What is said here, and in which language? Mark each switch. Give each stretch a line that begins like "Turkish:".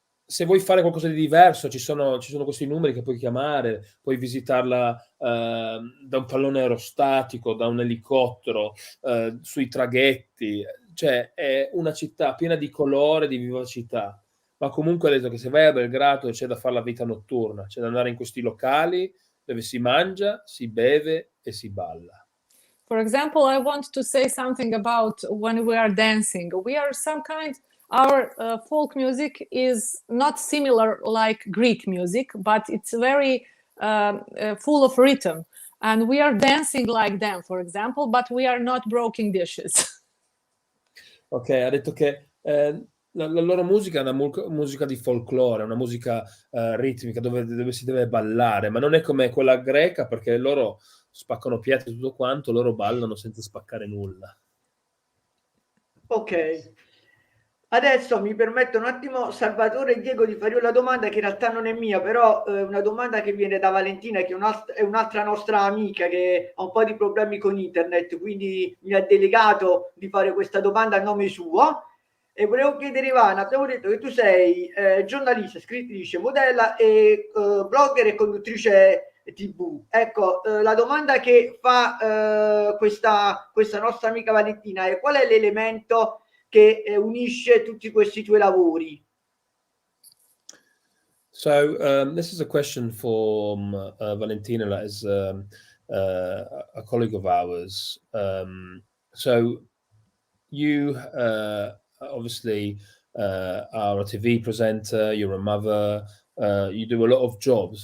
Italian: Se vuoi fare qualcosa di diverso, ci sono questi numeri che puoi chiamare, puoi visitarla da un pallone aerostatico, da un elicottero, sui traghetti. Cioè è una città piena di colore, di vivacità. Ma comunque ho detto che se vai a Belgrado c'è da fare la vita notturna, c'è da andare in questi locali dove si mangia, si beve e si balla.
English: For example, I want to say something about when we are dancing. We are some kind, our folk music is not similar like Greek music, but it's very full of rhythm. And we are dancing like them, for example, but we are not breaking dishes.
Italian: Ok, ha detto che la loro musica è una musica di folklore, una musica ritmica dove si deve ballare, ma non è come quella greca, perché loro spaccano pietre e tutto quanto, loro ballano senza spaccare nulla. Ok. Adesso mi permetto un attimo, Salvatore e Diego, di fare una domanda che in realtà non è mia, però è una domanda che viene da Valentina, che è un'altra nostra amica che ha un po' di problemi con internet, quindi mi ha delegato di fare questa domanda a nome suo. E volevo chiedere, Ivana, abbiamo detto che tu sei giornalista, scrittrice, modella e blogger e conduttrice TV. Ecco, la domanda che fa questa nostra amica Valentina è: qual è l'elemento che unisce tutti questi tuoi lavori?
English: So this is a question from Valentina, that is a colleague of ours. So you obviously are a TV presenter, you're a mother, you do a lot of jobs.